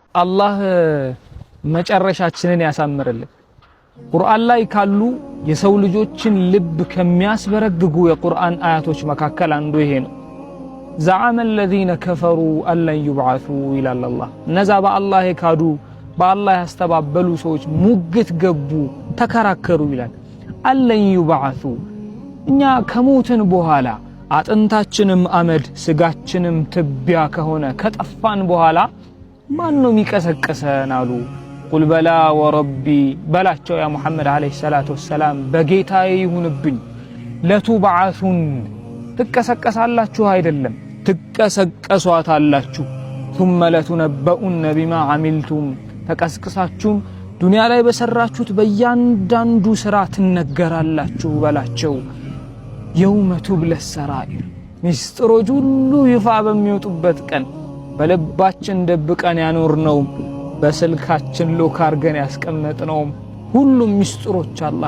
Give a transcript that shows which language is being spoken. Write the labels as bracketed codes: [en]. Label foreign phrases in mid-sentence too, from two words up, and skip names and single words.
[am] አላህ መጨረሻችንን ያሳምርልን። ቁርአን ላይ ካሉ የሰው ልጆችን ልብ ከሚያስበረግጉ የቁርአን አያቶች መካከል አንዱ ይሄ ነው። [ar] زعم الذين كفروا أن لن يبعثوا [am] ይላል አላህ። እነዛ በአላህ የካዱ በአላህ ያስተባበሉ ሰዎች ሙግት ገቡ፣ ተከራከሩ ይላል። أن [ar] لن يبعثوا [am] እኛ ከሞትን በኋላ አጥንታችንም አመድ ስጋችንም ትቢያ ከሆነ ከጠፋን በኋላ ማን ነው የሚቀሰቀሰን አሉ። [ar] قل بلى وربي [am] በላቸው ያ ሙሐመድ አለይሂ ሰላቱ ወሰላም በጌታዬ ይሁንብኝ ለቱብዓቱን ትቀሰቀሳላችሁ አይደለም ትቀሰቀሷታላችሁ [ar] ثم لتنبؤن بما عملتم [am] ተቀስቅሳችሁም ዱንያ ላይ በሰራችሁት በእያንዳንዱ ስራ ትነገራላችሁ በላቸው። [ar] يوم تبلى السرائر [am] ሚስጥሮች ሁሉ ይፋ በሚወጡበት ቀን በልባችን ደብቀን ያኖርነው በስልካችን ሎክ አርገን ያስቀመጥነው ሁሉም ሚስጥሮች አላህ